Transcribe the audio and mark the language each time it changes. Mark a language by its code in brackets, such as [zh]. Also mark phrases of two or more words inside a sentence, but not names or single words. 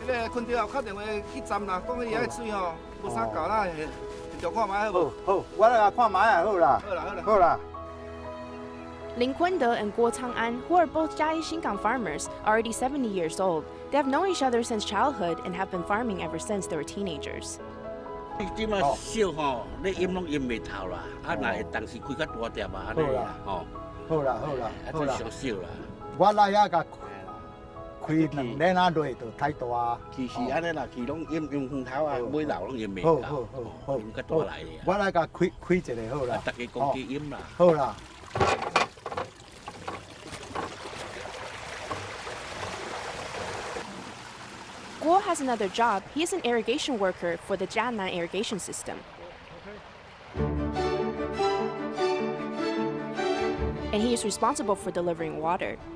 [nan] 困着后，打电话去站啦，讲迄遐个水吼无啥够啦，就看卖好无？好，我来看卖啊，好啦，好啦，好啦，好啦。 [en] Ling Quinde and Guo Chang'an, who are both Jiayi Xingang farmers, are already 70 years old. They have known each other since childhood and have been farming ever since they were teenagers. [nan] 即马少吼，你淹拢淹袂透啦，啊，若会当时开较大点啊，安尼啦，吼。好啦，好啦，好啦。少少啦。我来遐甲开2年啊，落就太大啊。其实安尼啦，其拢淹风头啊，尾楼拢淹袂到，淹较大来的。我来甲开一个好啦。大家公鸡淹啦。好啦。 [en] Guo has another job. He is an irrigation worker for the Jianan Irrigation System. And he is responsible for delivering water.